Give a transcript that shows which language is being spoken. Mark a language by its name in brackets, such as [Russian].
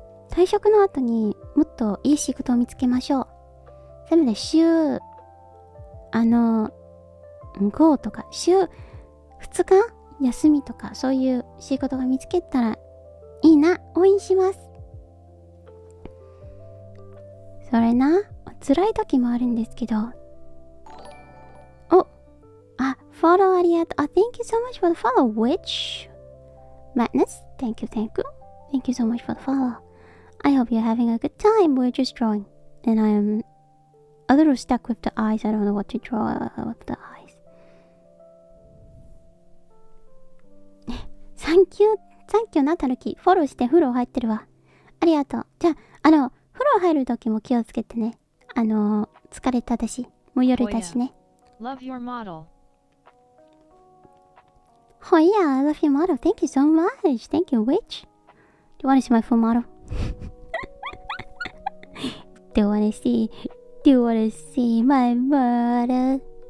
[Japanese] 退職の後にもっといい仕事を見つけましょう。せめて週5とか週2日休みとか、そういう仕事が見つけたらいいな。応援します。それな、辛い時もあるんですけど。フォローありがとう。 [English] Thank you so much for the follow. Which Madness? Thank you. Thank you so much for the follow. I hope you're having a good time. We're just drawing. And I'm a little stuck with the eyes. I don't know what to draw with the eyes. Thank you な、たぬき。 [Japanese] フォローして風呂入ってるわ。ありがとう。じゃあ、風呂入る時も気をつけてね。疲れただし、もう夜だしね。 [English] Love your model. Oh yeah, I love your model. Thank you so much. Thank you, Witch. Do you want to see my full model? Do you want to see my model?